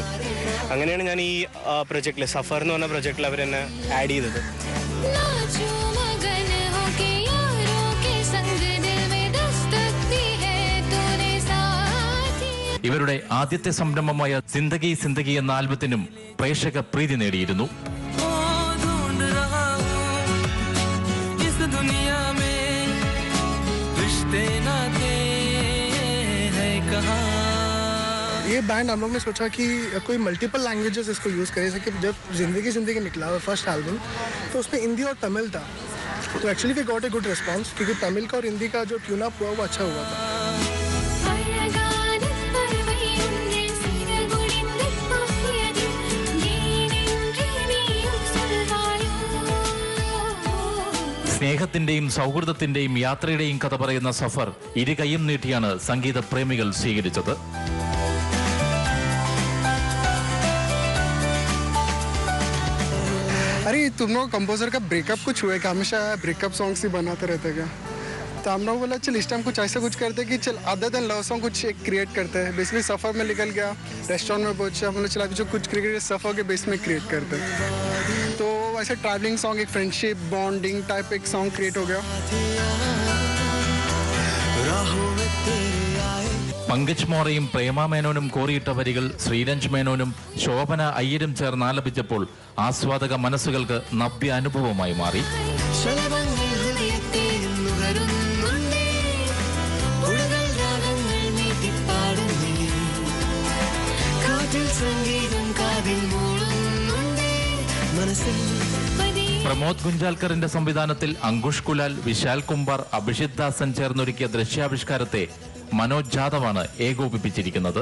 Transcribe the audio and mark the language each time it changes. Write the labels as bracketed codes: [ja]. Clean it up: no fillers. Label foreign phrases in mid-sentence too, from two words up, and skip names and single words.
[ml] അങ്ങനെയാണ് ഞാൻ ഈ പ്രൊജക്റ്റിൽ സഫർ എന്ന് പറഞ്ഞ പ്രൊജക്റ്റിൽ അവരെന്നെ ആഡ് ചെയ്തത്. ഇവരുടെ ആദ്യത്തെ സംരംഭമായ സിന്ദഗി സിന്ദഗി എന്ന ആൽബത്തിനും പ്രേക്ഷക പ്രീതി നേടിയിരുന്നു. [hi] ये बैंड हम लोग ने सोचा कि कोई [en] multiple languages [hi] इसको यूज़ करें, जैसे कि जब जिंदगी जिंदगी निकला फर्स्ट एल्बम तो उसमें हिंदी और तमिल था, तो [en] actually we got a good response [hi] क्योंकि तमिल का और हिंदी का जो [en] tune up [hi] हुआ वो अच्छा हुआ था. [ml] സ്നേഹത്തിന്റെയും സൗഹൃദത്തിന്റെയും യാത്രയുടെയും കഥ പറയുന്ന സഫർ ഇരു കൈയും നീട്ടിയാണ് സംഗീത പ്രേമികൾ സ്വീകരിച്ചത്. [hi] अरे तुम लोग कंपोजर का ब्रेकअप कुछ हुआ है क्या? हमेशा [en] breakup songs [hi] ही बनाते रहते क्या? तो हम लोग बोला चल इस टाइम कुछ ऐसा कुछ करते कि चल [en] other than love song [hi] कुछ एक क्रिएट करते हैं. बेसिकली सफ़र में निकल गया, रेस्टोरेंट में पहुंचे, हम लोग चला जो कुछ क्रिएट सफ़र के बेस में क्रिएट करते हैं. तो वैसे [en] travelling song, [hi] एक [en] friendship bonding type [hi] एक [en] song create [hi] हो गया. [ml] പങ്കജ് മോറയും പ്രേമ മേനോനും കോറിയിട്ട വരികൾ ശ്രീരഞ്ജ് മേനോനും ശോഭന അയ്യരും ചേർന്ന് ആലപിച്ചപ്പോൾ ആസ്വാദക മനസ്സുകൾക്ക് നവ്യ അനുഭവമായി മാറി. പ്രമോദ് ഗുഞ്ചാൽക്കറിന്റെ സംവിധാനത്തിൽ അങ്കുഷ് കുലാൽ, വിശാൽ കുംബാർ, അഭിഷിത് ദാസൻ ചേർന്നൊരുക്കിയ ദൃശ്യാവിഷ്കാരത്തെ മനോജ് ജാദവാണ് ഏകോപിപ്പിച്ചിരിക്കുന്നത്.